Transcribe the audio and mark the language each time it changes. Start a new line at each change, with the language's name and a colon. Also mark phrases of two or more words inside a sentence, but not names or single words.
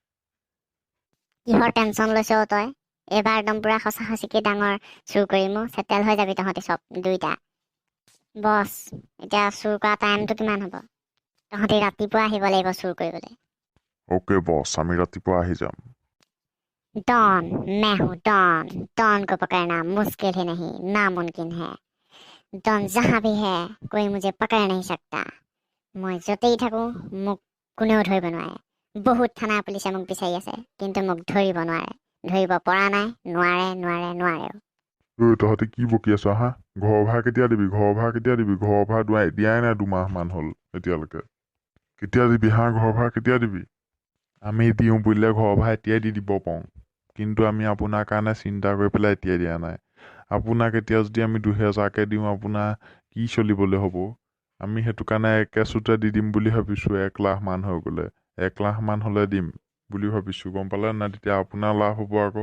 Assamese: কিহৰ টেনশ্যন লৈছ তই এইবাৰ একদম পুৰা সঁচা সঁচিকে ডাঙৰ চুৰ কৰিম চেটেল হৈ যাবি তহঁতি চব দুইটা বছ এতিয়া চুৰ কৰা টাইমটো কিমান হ'ব তহঁতি ৰাতিপুৱা আহিব লাগিব চুৰ কৰিবলৈ অ'কে বছ আমি ৰাতিপুৱা আহি যাম
Hindi: डॉन मैं हूँ डॉन को पकड़ना मुश्किल ही नहीं नामुमकिन है डॉन जहाँ भी है कोई मुझे पकड़ नहीं सकता
Assamese: মই য'তেই থাকোঁ মোক কোনেও ধৰিব নোৱাৰে বহুত থানা পুলিচে মোক বিচাৰি আছে কিন্তু মোক ধৰিব নোৱাৰে ধৰিব পৰা নাই নোৱাৰেও তহঁতি কি বকি আছ হা ঘৰ ভাড়া কেতিয়া দিবি ঘৰ ভাড়া দিয়াই নাই 2 মাহমান হ'ল এতিয়ালৈকে কেতিয়া দিবি হা ঘৰ ভাড়া কেতিয়া দিবি আমি দিওঁ বুলিলে ঘৰ ভাড়া এতিয়াই দি দিব পাৰোঁ কিন্তু আমি আপোনাৰ কাৰণে চিন্তা কৰি পেলাই এতিয়াই দিয়া নাই আপোনাক এতিয়া যদি আমি 2000কৈ দিওঁ আপোনাৰ কি চলিবলৈ হ'ব আমি সেইটো কাৰণে একেচোতে দি দিম বুলি ভাবিছোঁ 1 লাখ মান হৈ গ'লে 1 লাখ মান হ'লে দিম বুলি ভাবিছোঁ গম পালে নাই তেতিয়া আপোনাৰ লাভ হ'ব আকৌ